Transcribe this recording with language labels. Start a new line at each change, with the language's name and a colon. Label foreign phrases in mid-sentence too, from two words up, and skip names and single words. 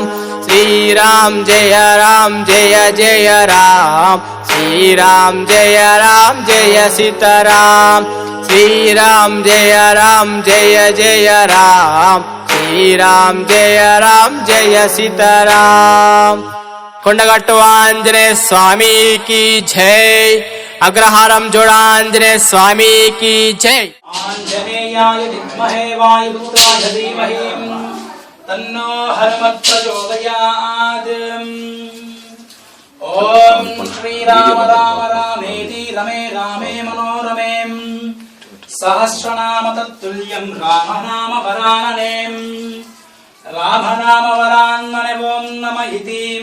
Sanskrit: శ్రీరామ్ జయ రామ్ జయ జయ రామ్ శ్రీరామ్ జయ రామ్ జయ సీతారాం శ్రీరామ్ జయ రామ్ జయ జయ రామ్ శ్రీరామ్ జయ రామ్ జయ సీతారాం
Telugu: కొండగట్టు ఆంజనేయ స్వామికి జై అగ్రహారం జోడాంజనేయ స్వామికి జై
Sanskrit: ఆంజనేయాయ విద్మహే వాయుపుత్రాయ ధీమహి तन्नो हनुमत् प्रचोदयात्। ओम श्रीराम राम रामेति रमे रामे मनोरमे सहस्रनाम तत्तुल्यं राम नाम वरानने राम नाम वरान्मने ओम नमः इति।